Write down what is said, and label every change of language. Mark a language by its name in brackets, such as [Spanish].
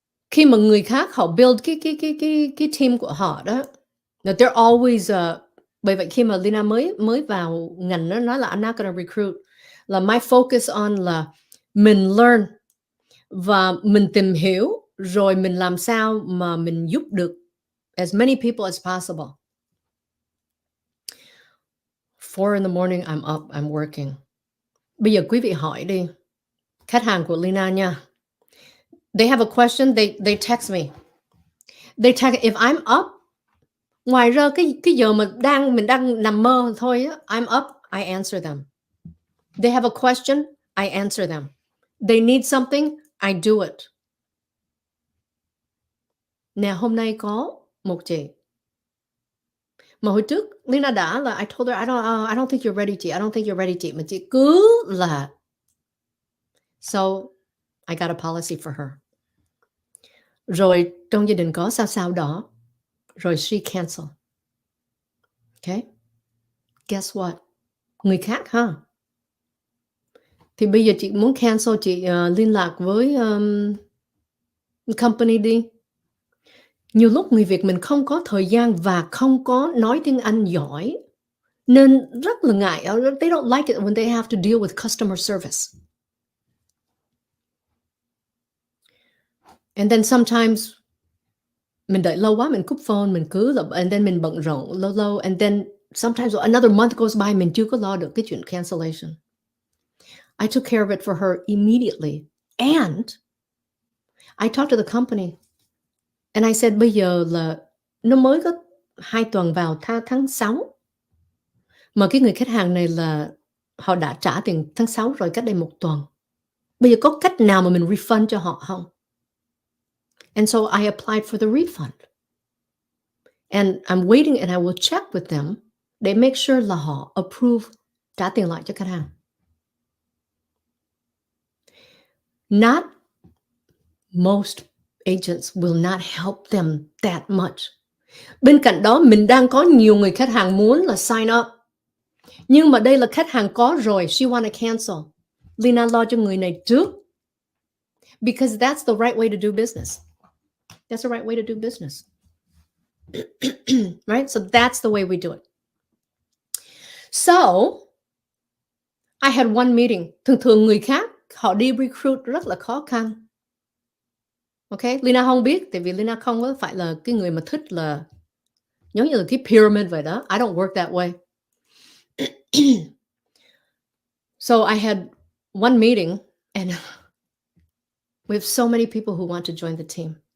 [Vietnamese] Khi mà người khác họ build cái team của họ đó, [English] they're always [Vietnamese] bởi vậy khi mà Leyna mới vào ngành nó nói là [English] I'm not gonna recruit, [Vietnamese] là [English] my focus on [Vietnamese] là mình learn và mình tìm hiểu rồi mình làm sao mà mình giúp được [English] as many people as possible. 4 in the morning I'm up, I'm working. [Vietnamese] Bây giờ quý vị hỏi đi, khách hàng của Leyna nha. [English] They have a question, they text me. They text if I'm up. [Vietnamese] Ngoài ra cái giờ mà mình đang nằm mơ thôi á, [English] I'm up, I answer them. They have a question, I answer them. They need something, I do it. [Vietnamese] Nè, hôm nay có một chị mà hồi trước Leyna đã là [English] I told her I don't think you're ready [Vietnamese] chị, [English] I don't think you're ready [Vietnamese] chị, mà chị cứ là. [English] So I got a policy for her. [Vietnamese] Rồi trong gia đình có sao đó, rồi [English] she cancel. Okay? Guess what? [Vietnamese] Người khác ha. Thì bây giờ chị muốn cancel, chị liên lạc với company đi. Nhiều lúc người Việt mình không có thời gian và không có nói tiếng Anh giỏi, nên rất là ngại. [English] They don't like it when they have to deal with customer service. [Vietnamese] And then sometimes mình đợi lâu quá, mình cúp phone, mình cứ là, [English] and then mình bận rộn lâu, and then sometimes another month goes by, [Vietnamese] mình chưa có lo được cái chuyện cancellation. [English] I took care of it for her immediately. And I talked to the company. And I said, [Vietnamese] bây giờ là nó mới có 2 tuần vào tháng 6. Mà cái người khách hàng này là họ đã trả tiền tháng 6 rồi, cách đây 1 tuần. Bây giờ có cách nào mà mình refund cho họ không? [English] And so I applied for the refund. And I'm waiting and I will check with them để make sure là họ approve [Vietnamese] trả tiền lại cho khách hàng. [English] Not most agents will not help them that much. [Vietnamese] Bên cạnh đó, mình đang có nhiều người khách hàng muốn là sign up. Nhưng mà đây là khách hàng có rồi, [English] she wanna cancel. [Vietnamese] Leyna lo cho người này trước. [English] Because that's the right way to do business. That's the right way to do business. Right? So that's the way we do it. So, I had one meeting. [Vietnamese] Thường người khác, họ đi recruit rất là khó khăn. Okay? Leyna không biết, tại vì Leyna không có phải là cái người mà thích là giống như là cái pyramid vậy đó. [English] I don't work that way. So I had one meeting and we have so many people who want to join the team.